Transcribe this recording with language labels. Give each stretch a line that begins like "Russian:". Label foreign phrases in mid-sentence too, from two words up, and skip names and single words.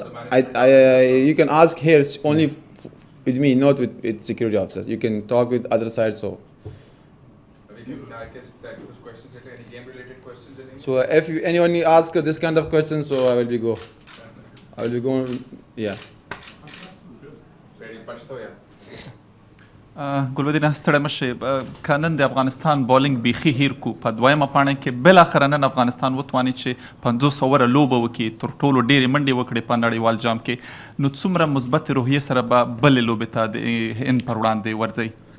English: You can ask here only with me, not with security officers. You can talk with other sides. So. We can, I guess, take those questions. Any game-related questions in English? So if anyone asks this kind of questions, so I will be going. Yeah. Ready, Pashto, yeah.
Pashto: ګلودین ستړی مشه کنن د افغانستان بولینګ بیخي هیر کو په دویمه پاڼه کې بل اخر نن افغانستان وتواني چې 500 اوره لوبه وکي تر ټولو ډېرې منډې وکړي په نړیوال جام کې نو څومره مثبت روحیه سره به بل لوبې ته د هند پر وړاندې ورځي